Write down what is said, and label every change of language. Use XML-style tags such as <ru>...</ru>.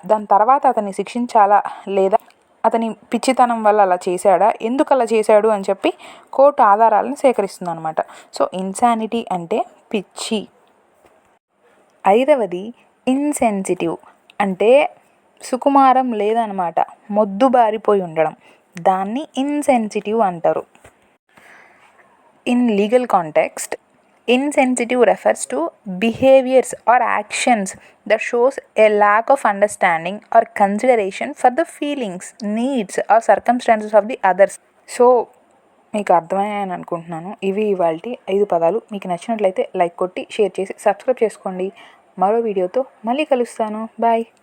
<te>దాని తర్వాత అతన్ని శిక్షించాలా లేదా అతని పిచ్చితనం వల్ల అలా చేశాడా, ఎందుకు అలా చేశాడు అని చెప్పి కోర్టు ఆధారాలను సేకరిస్తుంది అనమాట. సో ఇన్సానిటీ అంటే పిచ్చి. ఐదవది ఇన్సెన్సిటివ్ అంటే సుకుమారం లేదనమాట, మొద్దుబారిపోయి ఉండడం, దాన్ని ఇన్సెన్సిటివ్ అంటారు.</te> <en>In legal context, insensitive refers to behaviors or actions that shows a lack of understanding or consideration for the feelings, needs or circumstances of the others.</en> <te>So మీకు అర్థమయ్యాయని అనుకుంటున్నాను. ఇవి ఇవాల్టి 5 పదాలు. మీకు నచ్చినట్లయితే లైక్ కొట్టి షేర్ చేసి సబ్స్క్రైబ్ చేసుకోండి. మరో వీడియోతో మళ్ళీ కలుస్తాను. బాయ్.</te>